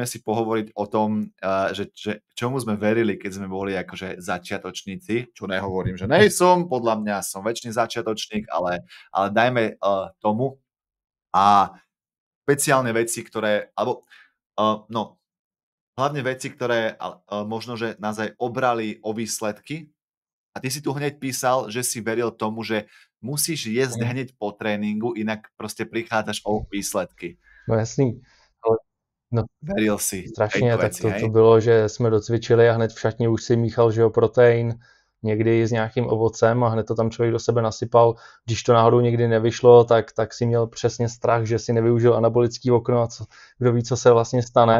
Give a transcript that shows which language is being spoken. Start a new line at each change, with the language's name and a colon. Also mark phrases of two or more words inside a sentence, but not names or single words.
Slovak: si pohovoriť o tom, že čomu sme verili, keď sme boli akože začiatočníci, čo nehovorím, že nejsom, podľa mňa som väčší začiatočník, ale dajme tomu a špeciálne veci, ktoré, alebo no, hlavne veci, ktoré možno, že nás aj obrali o výsledky a ty si tu hneď písal, že si veril tomu, že musíš jesť hneď po tréninku, inak proste prichádzaš o výsledky.
Czech: No jasný. No,
Slovak: veril si
Czech: strašně, tak věci, to bylo, že jsme docvičili a hned v šatně už si míchal, že jo, protein, někdy s nějakým ovocem a hned to tam člověk do sebe nasypal. Když to náhodou někdy nevyšlo, tak si měl přesně strach, že si nevyužil anabolický okno a kdo ví, co se vlastně stane.